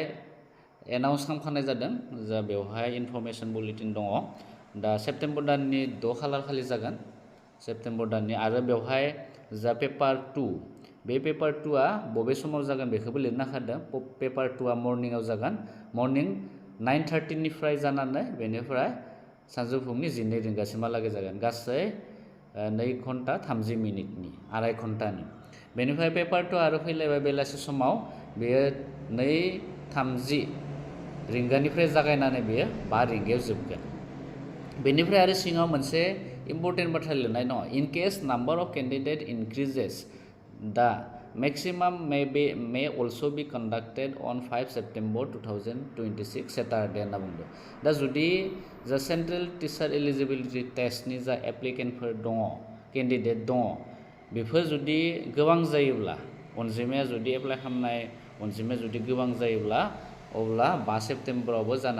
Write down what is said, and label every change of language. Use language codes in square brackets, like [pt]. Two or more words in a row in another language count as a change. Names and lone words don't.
[brx] एनाउन्स खालामखानाय जादों जा बेवहाय [en] information bulletin [brx] दङ दा सेप्टेम्बर दाननि 6 खालार खालि जागोन सेप्टेम्बर दाननि आरो बेवहाय जा पेपार 2 बे पेपार 2आ बबे समाव जागोन बेखौबो लिरना होखादों पेपार 2आ मर्निंआव जागोन मर्निं 9:30 निफ्राय जानानै बेनिफ्राय सानजौफुंनि 12 रिंगासिमहालागै जागोन गासै 2 घन्टा 30 मिनिटनि आराय घन्टानि बेनिफ्राय पेपार 2 आरो फैलायबाय बेलासि समाव बेयो 2:30 रिंगानिफ्राय जागायनानै बेयो 5 रिंगायाव जोबगोन बेनिफ्राय आरो सिङाव मोनसे इम्पर्टेन्ट बाथ्रा लिरनाय दङ [en] in case number of candidate increases the maximum may also be conducted on 5 September 2026 Saturday [brx] होनना बुंदों दा जुदि जा सेन्ट्रेल टिचार एलिजिबिलिटि टेस्टनि जा एप्लिकेन्टफोर दङ केन्डिडेट दङ बेफोर जुदि गोबां जायोब्ला अनजिमाया जुदि एप्लाइ खालामनाय अनजिमाया जुदि गोबां जायोब्ला अब्ला 5 सेप्टेम्बरावबो जानो